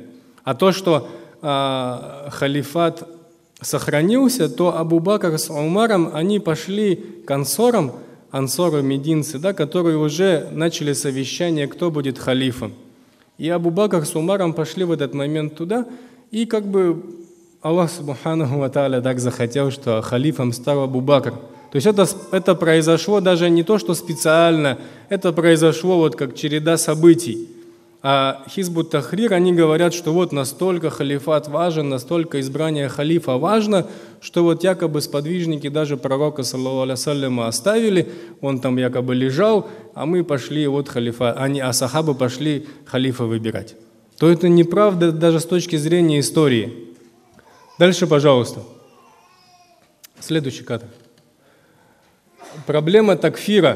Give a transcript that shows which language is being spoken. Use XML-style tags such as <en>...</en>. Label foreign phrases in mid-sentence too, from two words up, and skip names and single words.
<ru>А то, что халифат сохранился, то Абу Бакр с Умаром, они пошли к ансорам, ансоры мединцы, да, которые уже начали совещание, кто будет халифом. И Абу Бакр с Умаром пошли в этот момент туда, и как бы Аллах</ru> <ar>سبحانه وتعالى</ar> <ru>так захотел, что халифом стал Абу Бакр. То есть это произошло даже не то, что специально, это произошло вот как череда событий. А Хизбут Тахрир, они говорят, что вот настолько халифат важен, настолько избрание халифа важно, что вот якобы сподвижники даже пророка,</ru> <ar>صلى الله عليه وسلم,</ar> <ru>оставили, он там якобы лежал, а мы пошли вот халифа, а сахабы пошли халифа выбирать. То это неправда даже с точки зрения истории. Дальше, пожалуйста. Следующий кадр. Проблема такфира.</ru>